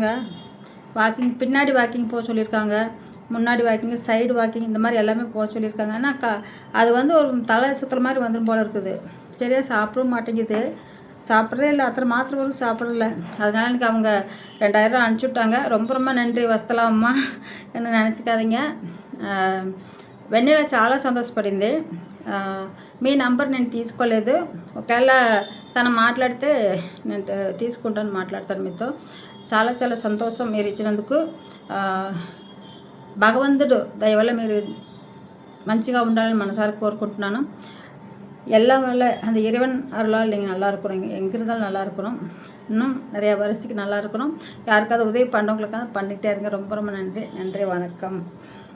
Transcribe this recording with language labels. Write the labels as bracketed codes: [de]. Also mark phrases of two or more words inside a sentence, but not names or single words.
[ta] பின்னாடி வாக்கிங் போக சொல்லியிருக்காங்க, முன்னாடி வாக்கிங், சைடு வாக்கிங், இந்த மாதிரி எல்லாமே போக சொல்லியிருக்காங்க. ஆனால் அது வந்து ஒரு தலை சுற்றுற மாதிரி வந்துடும் போல் இருக்குது. சரியாக சாப்பிடவும் மாட்டேங்குது, சாப்பிட்றதே இல்லை, அத்தனை மாத்திரை வரைக்கும் சாப்பிட்றதில்ல. அதனால எனக்கு அவங்க 2000 அனுப்பிச்சி விட்டாங்க. ரொம்ப ரொம்ப நன்றி వస్తలా అమ్మ, என்ன நினச்சிக்காதீங்க. [te] వెన్నెల చాలా సంతోషపడింది. మీ నంబర్ నేను తీసుకోలేదు, ఒకవేళ తను మాట్లాడితే నేను తీసుకుంటాను, మాట్లాడతాను మీతో. చాలా చాలా సంతోషం మీరు ఇచ్చినందుకు. భగవంతుడు దయ వల్ల మీరు మంచిగా ఉండాలని మనసారి కోరుకుంటున్నాను. [ta] எல்லாம் வல்ல அந்த இறைவன் அருளால் நீங்கள் நல்லா இருக்கணும், எங்கே இருந்தாலும் நல்லா இருக்கணும், இன்னும் நிறையா வருஷத்துக்கு நல்லா இருக்கணும். யாருக்காவது உதவி பண்ணுறவங்களுக்காக பண்ணிகிட்டே இருங்க. ரொம்ப ரொம்ப நன்றி. நன்றி, வணக்கம்.